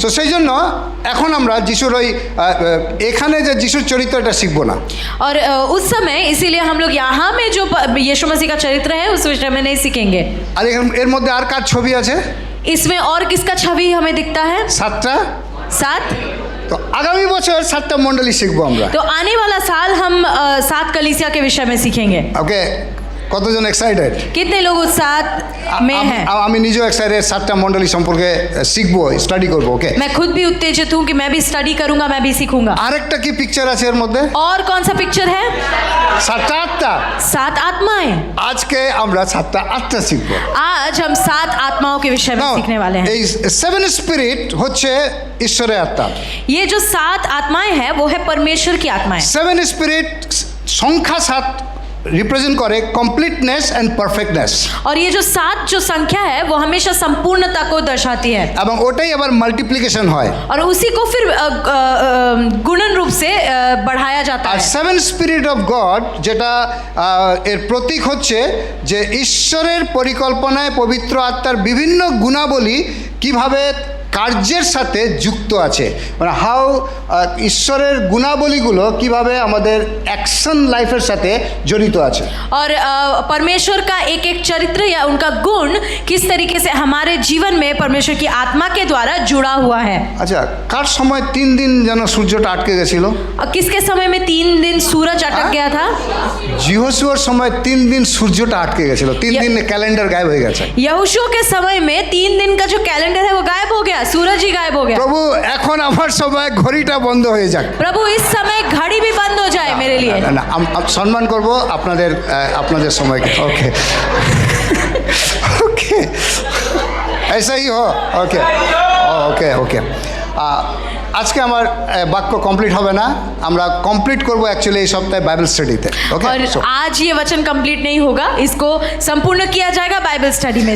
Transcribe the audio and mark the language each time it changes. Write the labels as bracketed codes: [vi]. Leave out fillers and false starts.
[bn] তো সেই জন্য এখন আমরা যিশুর ওই এখানে যে যিশুর চরিত্রটা শিখব না। [hi] और उस समय इसीलिए हम लोग यहाँ में जो यीशु मसीह का चरित्र है उस विषय में नहीं सीखेंगे। [bn] আর এর মধ্যে আর কার ছবি আছে? [hi] इसमें और किसका छवि हमें दिखता है? [bn] 7টা। 7। তো আগামী বছর 7টা মণ্ডলী শিখবো আমরা। [hi] तो आने वाला साल हम 7 कलीसिया के विषय में सीखेंगे। [bn] ওকে, কতজন এক্সাইটেড? [hi] कितने लोग उत्साह में हैं? [bn] আমি নিজেও এক্সাইটেড 7টা মণ্ডলী সম্পর্কে শিখবো, স্টাডি করবো। ওকে, [hi] मैं खुद भी उत्तेजित हूँ कि मैं भी स्टडी करूंगा, मैं भी सीखूंगा। [bn] আরেকটা কি পিকচার আছে এর মধ্যে? [hi] और कौन सा पिक्चर है? [bn] 7টা 8টা। [hi] 7 आत्माएं। [bn] আজকে আমরা 7টা 8টা শিখবো। [hi] आज हम 7 आत्माओं के विषय में [en] Now, [hi] सीखने वाले हैं। [bn] এই 7 স্পিরিট হচ্ছে ঈশ্বরের আত্মা। [hi] ये जो 7 आत्माएं हैं वो है परमेश्वर की आत्माएं। [bn] 7 স্পিরিট সংখ্যা 7 রিপ্রেজেন্ট করে [en] completeness and perfectness, [hi] और ये जो 7 जो संख्या है वो हमेशा संपूर्णता को दर्शाती है [bn] এবং ওটাই আবার মাল্টিপ্লিকেশন হয়। [hi] और उसी को फिर गुणन रूप से बढ़ाया जाता [bn] আর [hi] है। [bn] 7 স্পিরিট অফ গড যেটা এর প্রতীক হচ্ছে যে ঈশ্বরের পরিকল্পনায় পবিত্র আত্মার বিভিন্ন গুণাবলী কিভাবে কার্যের সাথে যুক্ত আছে, মানে হাউ ঈশ্বরের গুণাবলীগুলো কিভাবে আমাদের অ্যাকশন লাইফের সাথে জড়িত আছে। [hi] और परमेश्वर का एक एक चरित्र या उनका गुण किस तरीके से हमारे जीवन में परमेश्वर की आत्मा के द्वारा जुड़ा हुआ है। [bn] আচ্ছা, কার সময় 3 দিন যেন সূর্যটা আটকে গেছিল? [hi] और किसके समय में 3 दिन सूरज अटक गया था? [bn] জিহোশুয়ার সময় 3 দিন সূর্যটা আটকে গেছিল, 3 দিন ক্যালেন্ডার গায়েব হয়ে গেছে। [hi] यहोशू के समय में 3 दिन का जो कैलेंडर है वो गायब हो गया, सूरज ही गायब हो गया। [bn] প্রভু এখন আমার সময় ঘড়িটা বন্ধ হয়ে যাক। [hi] प्रभु इस समय घड़ी भी बंद हो जाए मेरे लिए। [bn] না, না, সম্মান করব আপনাদের আপনাদের সময়কে। [hi] ওকে ওকে, ऐसा ही हो। [bn] ওকে ওকে ওকে, আজকে আমার বাক্য কমপ্লিট হবে না, আমরা কমপ্লিট করব অ্যাকচুয়ালি এই সপ্তাহে বাইবেল স্টাডিতে। ওকে, [hi] और आज ये वचन कंप्लीट नहीं होगा, इसको संपूर्ण किया जाएगा बाइबल स्टडी में